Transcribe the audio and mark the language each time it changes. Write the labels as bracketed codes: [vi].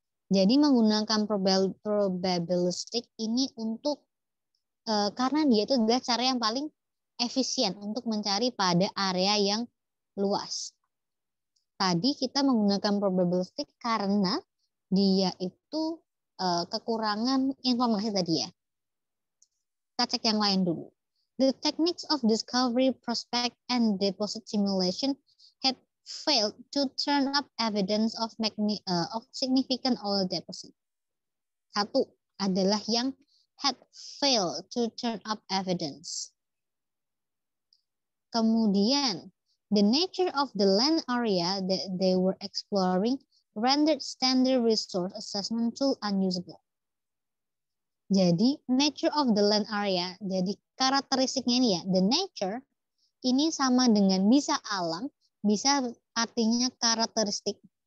[id] Jadi menggunakan probabilistic ini untuk karena dia itu adalah cara yang paling efisien untuk mencari pada area yang luas. Tadi kita menggunakan probabilistic karena dia itu kekurangan informasi tadi ya. Kita cek yang lain dulu. [en] The techniques of discovery, prospect, and deposit simulation had failed to turn up evidence of significant oil deposit. [id] 1 adalah yang [en] had failed to turn up evidence. Kemudian, the nature of the land area that they were exploring rendered standard resource assessment tool unusable. [id] Jadi, [en] nature of the land area, [id] jadi karakteristiknya ini ya, the nature ini sama dengan bisa alam, bisa artinya karakteristik.